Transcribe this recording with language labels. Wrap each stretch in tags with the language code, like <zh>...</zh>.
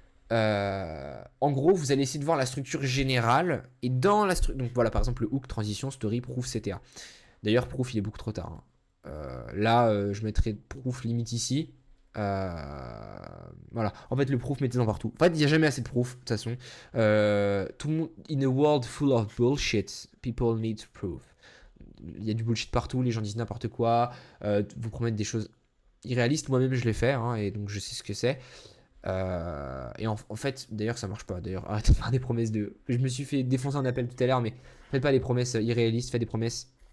<fr>En gros, vous allez essayer de voir la structure générale. Et dans la structure. Donc, voilà, par exemple, le hook, transition, story, proof, CTA. D'ailleurs, proof, il est beaucoup trop tard. Hein. Là, je mettrai proof limite ici. Voilà. En fait, le proof, mettez-en partout. En fait, il n'y a jamais assez de proof, de toute façon. Tout le monde,</fr> <en>in a world full of bullshit, people need proof.</en> <fr>Il y a du bullshit partout, les gens disent n'importe quoi, vous promettent des choses irréalistes. Moi-même, je l'ai fait, hein, et donc je sais ce que c'est. Et en fait, d'ailleurs, ça marche pas. D'ailleurs, arrêtez de faire des promesses de. Je me suis fait défoncer en appel tout à l'heure, mais faites pas des promesses irréalistes, faites des promesses.</fr>